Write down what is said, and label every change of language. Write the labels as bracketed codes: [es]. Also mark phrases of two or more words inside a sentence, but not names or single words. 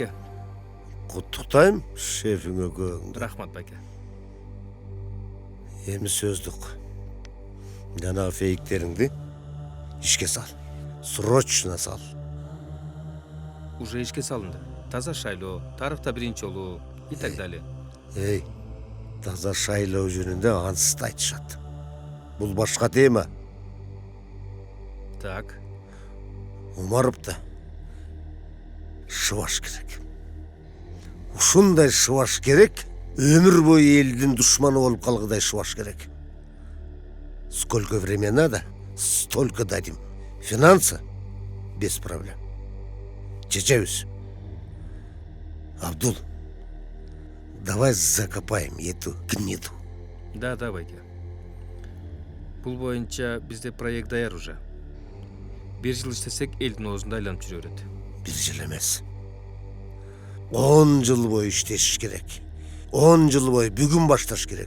[ky] Куттуктайм шефиңе көңдү. Рахмат байке. Эми сөздүк. Жана фейктериңди ишке сал. Срочно сал. Уже ишке салынды. Таза шайлоо, тарыхта биринчи жолу [ru] и так далее. [ky] Эй, таза шайлоо жөнүндө ансыз айтышат. Бул башка тема. Так. Омаровда шыбаш керек. Ушундай шыбаш керек, өмүр бою элдин душманы болуп калгыдай шыбаш керек. [ru] Сколько времени надо, столько дадим. Финансы без проблем. Чечебиз. Абдул, давай закопаем эту гниду. [ky] Да, байке. Бул боюнча бизде проект даяр уже. 1 жыл иштесек элдин оозунда айланып жүрө берет. 1 жыл эмес. 10 жыл бою иштешиш керек. 10 жыл бою бүгүн башташ керек.